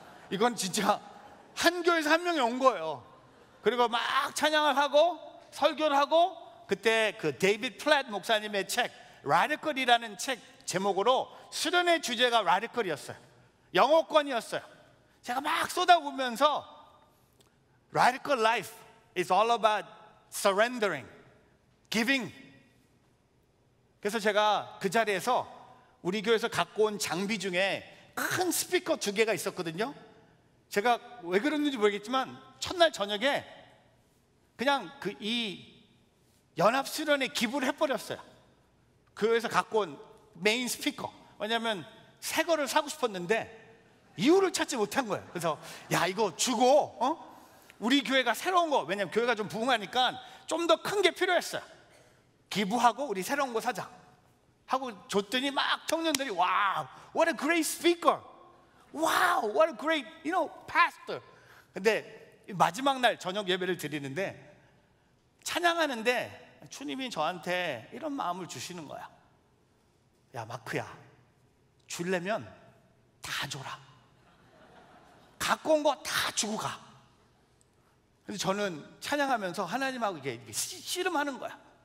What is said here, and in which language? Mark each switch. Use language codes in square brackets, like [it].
[ko] 이건 진짜 한 교회에서 한 명이 온 거예요. 그리고 막 찬양을 하고 설교를 하고, 그때 그 데이비드 플랫 목사님의 책 라디컬이라는 책 제목으로 수련의 주제가 라디컬이었어요. 영어권이었어요. 제가 막 쏟아보면서 [en] Radical life is all about surrendering, giving. [ko] 그래서 제가 그 자리에서 우리 교회에서 갖고 온 장비 중에 큰 스피커 2개가 있었거든요. 제가 왜 그랬는지 모르겠지만 첫날 저녁에 그냥 이 연합 수련회 기부를 해버렸어요. 교회에서 갖고 온 메인 스피커. 왜냐하면 새 거를 사고 싶었는데 이유를 찾지 못한 거예요. 그래서 야, 이거 주고 우리 교회가 새로운 거, 왜냐면 교회가 좀 부흥하니까 좀 더 큰 게 필요했어요. 기부하고 우리 새로운 거 사자 하고 줬더니 막 청년들이 [en] wow, what a great speaker, wow, what a great, pastor. [ko] 근데 마지막 날 저녁 예배를 드리는데 찬양하는데 주님이 저한테 이런 마음을 주시는 거야. 야, 마크야, 주려면 다 줘라. 갖고 온 거 다 주고 가. 그래서 저는 찬양하면서 하나님하고 이게 씨름하는 거야.